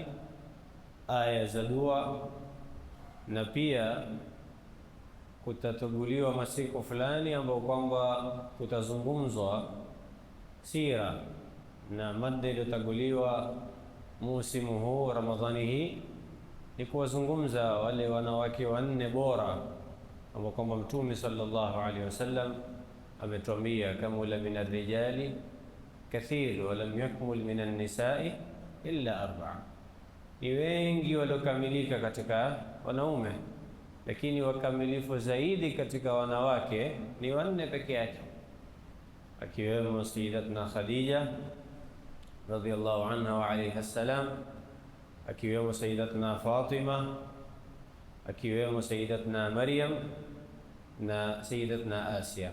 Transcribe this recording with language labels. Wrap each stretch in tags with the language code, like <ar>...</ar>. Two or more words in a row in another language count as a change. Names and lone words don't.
<sw>aya za dua, na pia kutataguliwa masiku fulani ambao kwamba kutazungumzwa sira, na mada iliyotaguliwa musimu huu Ramadhani hii ni kuwazungumza wale wanawake wanne bora ambao kwamba Mtume</sw> <ar>صلى الله عليه وسلم</ar> <sw>ametuambia,</sw> <ar>كمل من الرجال كثير ولم يكمل من النساء إلا أربعة,</ar> <sw>ni wengi waliokamilika katika wanaume, lakini wakamilifu zaidi katika wanawake ni wanne peke yake, akiwemo Sayyidatuna Khadija</sw> <ar>رضي الله عنها وعليها السلام,</ar> <sw>akiwemo Sayyidatuna Fatima, akiwemo Sayyidatuna Maryam na Sayyidatuna Asia.</sw>